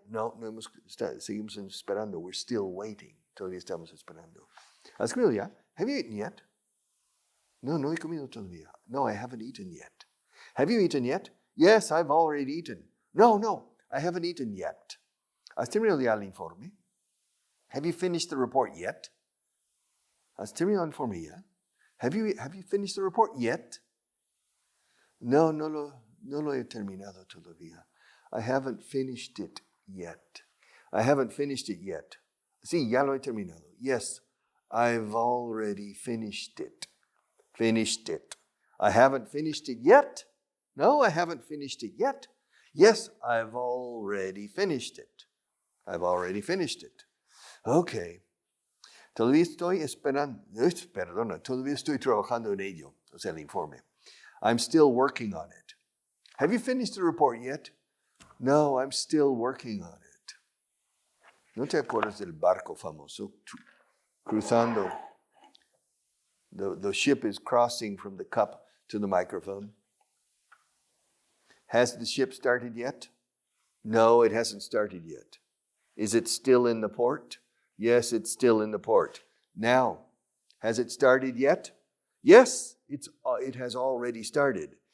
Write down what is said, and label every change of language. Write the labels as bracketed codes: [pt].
[es] No, no hemos started. Seguimos esperando. [en] We're still waiting. [es] Todavía estamos esperando. ¿Has comido ya? [en] Have you eaten yet? [es] No, no he comido todavía. [en] No, I haven't eaten yet. Have you eaten yet? Yes, I've already eaten. No, I haven't eaten yet. [es] ¿Has terminado ya el informe? [en] Have you finished the report yet? [es] ¿Has terminado el informe ya? [en] Have you finished the report yet? [es] No lo he terminado todavía. [en] I haven't finished it yet. I haven't finished it yet. [es] Sí, ya lo he terminado. [en] Yes, I've already finished it. Finished it. I haven't finished it yet. No, I haven't finished it yet. Yes, I've already finished it. I've already finished it. Okay. [es] Todavía estoy esperando. Todavía estoy trabajando en ello. O sea, el informe. [en] I'm still working on it. Have you finished the report yet? No, I'm still working on it. [es] ¿No te acuerdas del barco famoso cruzando? [en] The ship is crossing from the cup to the microphone. Has the ship started yet? No, it hasn't started yet. Is it still in the port? Yes, it's still in the port. Now, has it started yet? Yes, it has already started.